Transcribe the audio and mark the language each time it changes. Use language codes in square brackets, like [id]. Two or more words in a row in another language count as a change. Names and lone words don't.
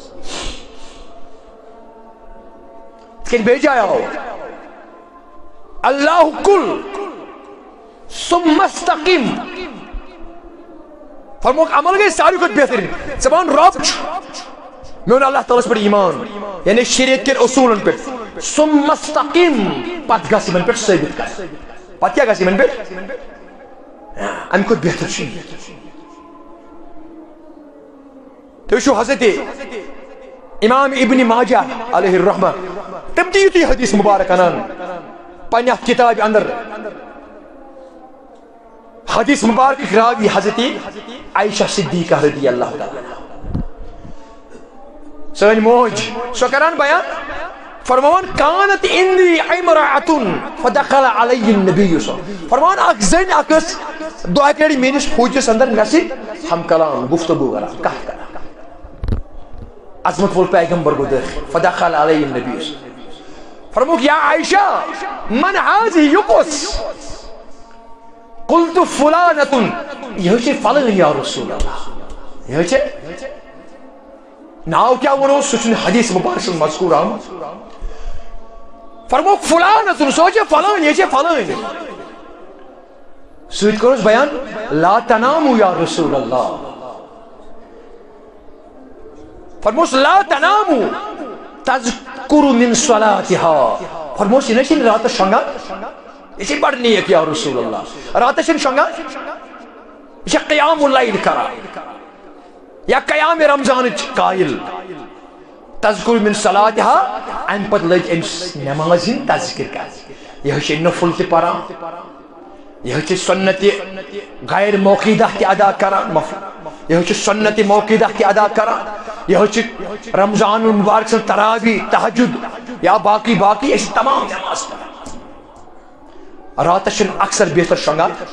[ks] یِتھ کٔنۍ بیٚیہِ جایہِ آو اللہ کُل [ar] ثم استقم [ks] فرمووُکھ عمل گٔے ساروی کھۄتہٕ بہترین ژٕ وَن رب چھُ میون اللہ تعالیٰ پٮ۪ٹھ ایمان یعنی شریعت کٮ۪ن اصوٗلن پٮ۪ٹھ [ar] ثم استقم [ks] پتہٕ گژھ یِمن پٮ۪ٹھ ثٲبت کر پتہٕ کیاہ گژھِ یِمن پٮ۪ٹھ امہِ کھۄتہٕ بہتر چھُ تُہۍ وٕچھِو حضرت امام ابن ماجہ [ar] علیہ الرحمہ [ks] تم تہِ یُتُے حدیث مبارک انان پننہِ اتھ کتابہِ اندر حدیث مبارک راوی حضرت عائشہ صدیقہ [ar] رضی اللہ تعالی [ks] سٲنۍ موج سۄ کران بیان فرمان [ar] کانت اندی امرأۃ فدخل علی النبی [ks] فرمان اکھ زٔنۍ اکھ ٲس دۄیہِ لٹہِ میٲنِس فوجس اندر مےٚ سۭتۍ ہم کلام گفتگو کران کتھ کران عظمت وول پیغمبر گوٚو دٲخل [ar] فدخل علی النبی [ks] فرمووُکھ [ar] یا عائشہ من هذه [ks] یہِ کُس [ar] قلت فلانۃ [ks] یہ چھِ فلٲنۍ [ar] یا رسول اللہ [ks] یہ چھِ ناو کیا ونو سُہ چھُنہٕ حدیث مبارک مذکور آمُت فرمووُکھ فلانۃ سۄ چھِ فلٲنۍ یہ چھِ فلٲنۍ سۭتۍ کوٚرُس بیان [ar] لا تناموا یا رسول اللہ [ks] فرمووُس [ar] لا تناموا تذکر من صلاتها [ks] فرمووُس یہِ نہ چھِنہٕ راتس شۄنٛگان یہ چھِ بڑھ نیک [ar] یا رسول اللہ [ks] راتس چھِنہٕ شۄنٛگان یہ چھِ [ar] قیام اللیل [ks] کران یا قیام رمضانٕچ قایل [ar] تذکر من صلاتها [ks] امہِ پتہٕ لٔج أمِس نٮ۪ماز ہٕنٛدۍ تذکر کران یہ چھِ نفل تہِ پران یہ چھِ سنت غیر موقیدہ تہِ ادا کران یہ چھِ سنت موقیدہ تہِ ادا کران یہ چھِ رمضان المبارک سٕنٛز تراویح تہجد یا باقی باقی أسۍ چھِ تمام نٮ۪ماز پران راتس چھِنہٕ اکثر بیتر شۄنٛگان